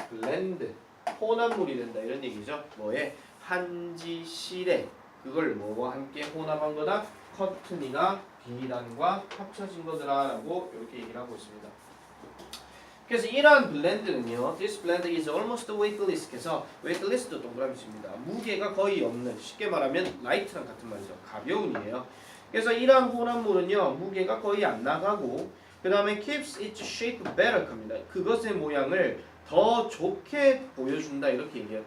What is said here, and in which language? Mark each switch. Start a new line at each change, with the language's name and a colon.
Korean: blend 혼합물이 된다 이런 얘기죠. 뭐에 한지 실에 그걸 뭐와 함께 혼합한 거다? 커튼이나 비단과 합쳐진 거더라라고 이렇게 얘기를 하고 있습니다.
English: 그래서 이러한 블렌드는요, this blend is almost weightless.
Korean: 그래서 weightless도 동그라미 칩니다. 무게가 거의 없는, 쉽게 말하면 light랑 같은 말이죠. 가벼운이에요. 그래서 이러한 혼합물은요, 무게가 거의 안 나가고, 그 다음에 keeps its shape better 합니다. 그것의 모양을 더 좋게 보여준다 이렇게 얘기해요.